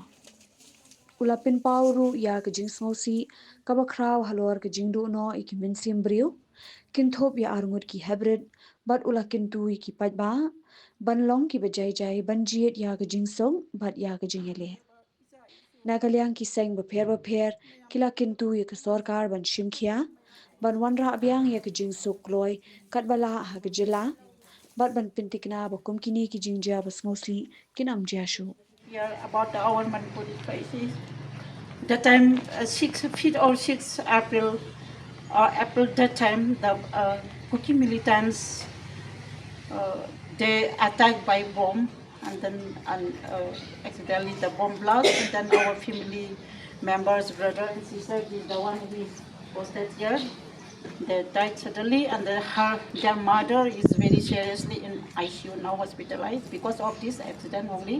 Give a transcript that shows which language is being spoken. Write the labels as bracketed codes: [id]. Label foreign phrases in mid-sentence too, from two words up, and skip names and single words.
[kha] Ulapin pauru ya ke jing smosi, kabakraw halor ke jing Duhnoh iki Mynsim brio, kinthop ya Ngut ki Heprit, bat ula kintu iki paidbah, banlong ki bajai banjiet ya ke jing song, bat ya ke jing ele. Nagalyang ki Seng baper, kila kintu ya ke sorkar ban shimkhia, ban wanrah abyang ya ke jing suk loy, kat bala ha ke Jylla, bat ban pintikna bakum kini ki jingja bas mostly kinam jashu. [en] Here about our Manipuri crisis. The time 5th or 6th April, April that time the Kuki militants they attacked by bomb and then accidentally the bomb blast and then our family members, brother and sister, the one who is posted here, they died suddenly and their mother is very seriously in ICU now hospitalized because of this accident only.